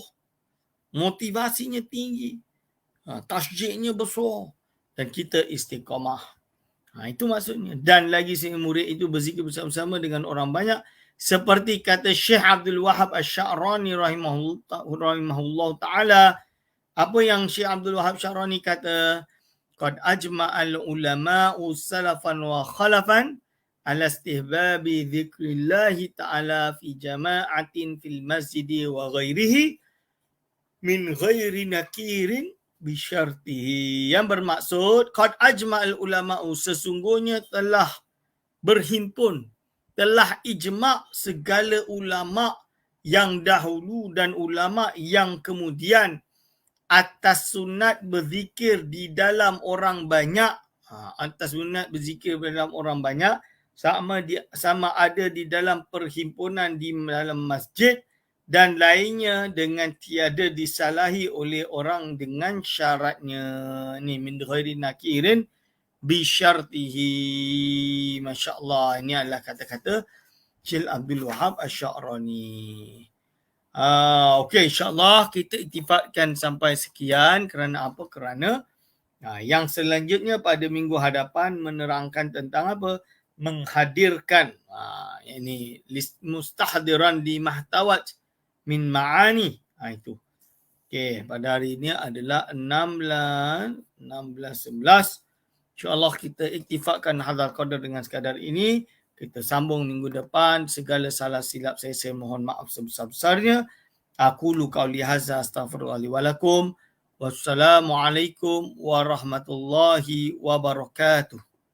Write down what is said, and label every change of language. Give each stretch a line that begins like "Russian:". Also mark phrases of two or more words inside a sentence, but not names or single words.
Malay: Motivasinya tinggi. Tasjidnya besar. Dan kita istiqamah. Itu maksudnya. Dan lagi si murid itu berzikir bersama-sama dengan orang banyak. Seperti kata Syekh Abdul Wahab Asy-Sya'rani
Arabic: رحمه الله تعالى.
Malay: Apa yang Syekh Abdul Wahab Sya'rani kata?
Arabic: قد أجمع العلماء سلفا وخلفا على استحباب ذكر الله تعالى في جماعة في المسجد وغيره من غير نكير بشرطه.
Malay: Yang bermaksud
Arabic: قد أجمع العلماء,
Malay: sesungguhnya telah berhimpun telah ijma' segala ulama' yang dahulu dan ulama' yang kemudian atas sunat berzikir di dalam orang banyak. Atas sunat berzikir di dalam orang banyak sama ada di dalam perhimpunan di dalam masjid dan lainnya dengan tiada disalahi oleh orang dengan syaratnya.
Arabic: Ni من غير نكير بشرطه.
Malay: Masya-Allah, ini adalah kata-kata Syekh Abdul Wahab Asy-Sya'rani. Okey, insya-Allah kita iktifakkan sampai sekian. Kerana apa? Kerana yang selanjutnya pada minggu hadapan menerangkan tentang apa? Menghadirkan ini mustahdiran di mahtawat min ma'ani. Itu. Okey, pada hari ini adalah 16 11. InsyaAllah kita iktifakkan
Arabic: هذا القدر
Malay: dengan sekadar ini. Kita sambung minggu depan. Segala salah silap saya mohon maaf sebesar-besarnya.
Arabic: أقول قولي هذا أستغفر الله لي ولكم. Wassalamualaikum warahmatullahi wabarakatuh.